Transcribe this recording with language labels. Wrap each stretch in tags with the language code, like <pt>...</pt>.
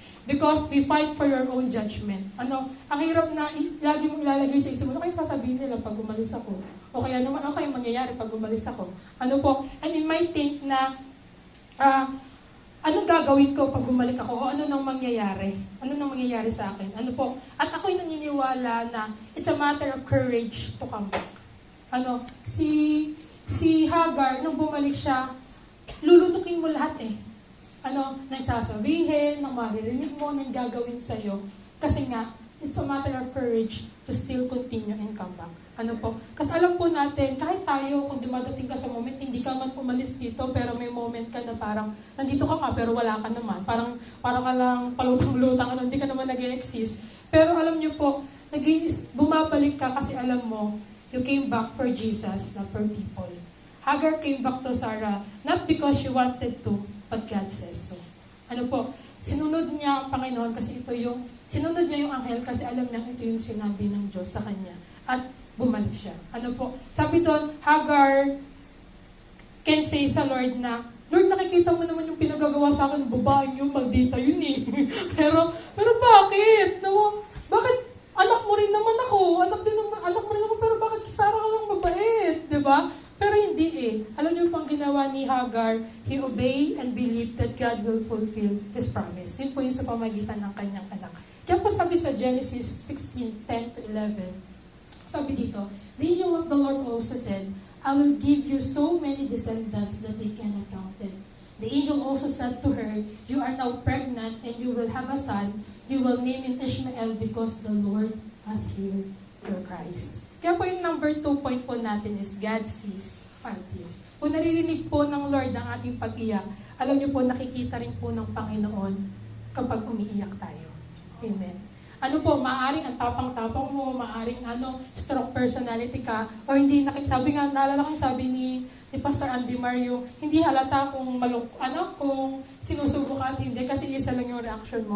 <en>Because we fight for your own judgment.</en> <tl>Ano, ang hirap na lagi mong ilalagay sa isip mo, ano kayo sasabihin nila pag umalis ako? O kaya naman, ano kayo mangyayari pag umalis ako? Ano po?</tl> <en>And you might think</en> <tl>na, anong gagawin ko pag bumalik ako? O ano nang mangyayari? Ano nang mangyayari sa akin? Ano po? At ako'y naniniwala na</tl> <en>it's a matter of courage to come back. Ano, si Hagar, nung bumalik siya, lulutukin mo lahat eh. Ano, nang sasabihin, nang maririnig mo, nang gagawin sa'yo. Kasi nga, it's a matter of courage to still continue and come back.</en> <tl>Ano po? Kasi alam po natin, kahit tayo, kung dumadating ka sa moment, hindi ka man umalis dito, pero may moment ka na parang, nandito ka nga, pero wala ka naman. Parang ka lang palutang-lutang, ano, hindi ka naman nag-exist. Pero alam niyo po, bumabalik ka kasi alam mo,</tl> <en>you came back for Jesus, not for people. Hagar came back to Sarah, not because she wanted to, but God says so. Ano po?</en> <tl>Sinunod niya ang Panginoon kasi sinunod niya yung anghel kasi alam niya ito yung sinabi ng Diyos sa kanya. At bumalik siya. Ano po? Sabi doon,</tl> <en>Hagar can say</en> <tl>sa Lord na, Lord, nakikita mo naman yung pinagagawa sa akin, babae yun, maldita yun eh. pero bakit? Bakit? Anak mo rin naman ako. Anak mo rin naman, pero bakit Sarah ka lang mabait? Diba? Pero hindi eh. Alam niyo pang ginawa ni Hagar,</tl> <en>he obeyed and believed that God will fulfill His promise.</en> <tl>Yun po yun sa pamagitan ng kanyang anak. Kaya po sabi sa Genesis 16:10-11, sabi dito,</tl> <en>the angel of the Lord also said, I will give you so many descendants that they cannot count it. The angel also said to her, you are now pregnant and you will have a son. You will name him Ishmael because the Lord has heard your cries.</en> <tl>Kaya po yung number 2 point po natin is</tl> <en>God sees our tears.</en> <tl>Kung naririnig po ng Lord ang ating pag-iyak, alam niyo po, nakikita rin po ng Panginoon kapag umiiyak tayo. Amen. Ano po, maaring ang tapang-tapang mo, maaring stroke personality ka, o hindi sabi nga, naalala ko sabi ni Pastor Andy Mario, hindi halata kung kung sinusubo ka at hindi, kasi isa lang yung reaction mo.</tl>